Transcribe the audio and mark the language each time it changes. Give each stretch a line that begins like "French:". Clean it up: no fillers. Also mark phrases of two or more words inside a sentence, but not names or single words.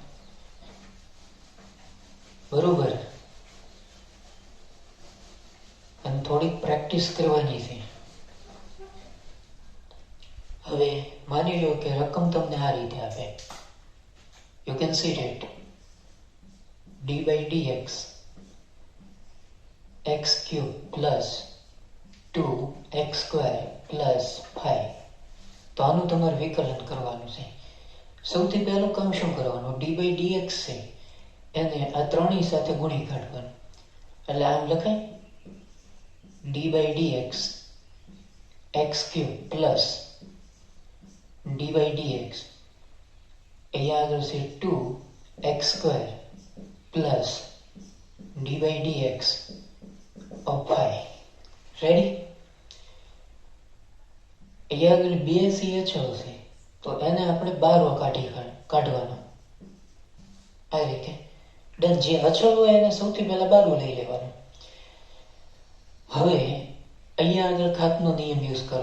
Gujarati: બરોબર. અને થોડીક પ્રેક્ટિસ કરવાની છે. હવે માની લો કે રકમ તમને આ રીતે આપે.
English: you can see it d by dx x cube plus 2x square plus 5.
Gujarati: તો આનું તમારે વિકલન કરવાનું છે. સૌથી પહેલું કામ શું કરવાનું,
English: d by dx
Gujarati: છે એને આ ત્રણેય સાથે ગુણી કાઢવાનું. એટલે આમ લખાય
English: d by dx x cube plus d by dx,
Gujarati: અહીંયા આગળ છે
English: 2x square plus d by dx of 5.
Gujarati: રેડી? અહીંયા આગળ બે સી અચળ છે તો એને આપણે બારવા કાઢવાનો આ રીતે. ડન. જે અચળ હોય એને સૌથી પહેલા બારવું લઈ લેવાનું. હવે અહીંયા આગળ ઘાતનો નિયમ યુઝ કરો.